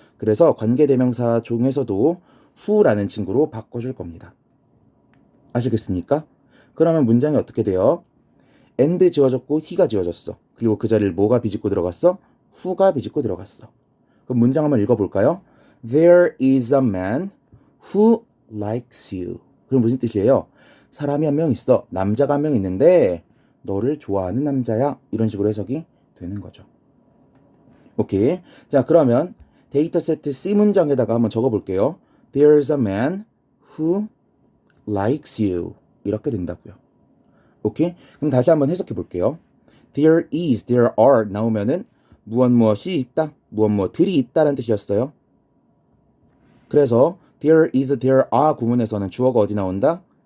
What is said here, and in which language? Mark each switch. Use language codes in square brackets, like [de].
[ko] 그래서 관계대명사 중에서도 who라는 친구로 바꿔줄 겁니다. 아시겠습니까? 그러면 문장이 어떻게 돼요? and 지워졌고 he가 지워졌어. 그리고 그 자리를 뭐가 비집고 들어갔어? who가 비집고 들어갔어. 그럼 문장 한번 읽어볼까요? [en] There is a man who likes you. [ko] 그럼 무슨 뜻이에요? 사람이 한 명 있어. 남자가 한 명 있는데 너를 좋아하는 남자야. 이런 식으로 해석이 되는 거죠. 오케이. 자, 그러면 데이터 세트 C 문장에다가 한번 적어볼게요. [en] There's a man who likes you. [ko] 이렇게 된다고요. 오케이. 그럼 다시 한번 해석해 볼게요. [en] There is, there are [ko] 나오면은 무엇이 있다, 무엇들이 있다라는 뜻이었어요. 그래서 [en] there is, there are [ko] 구문에서는 주어가 어디 나온다?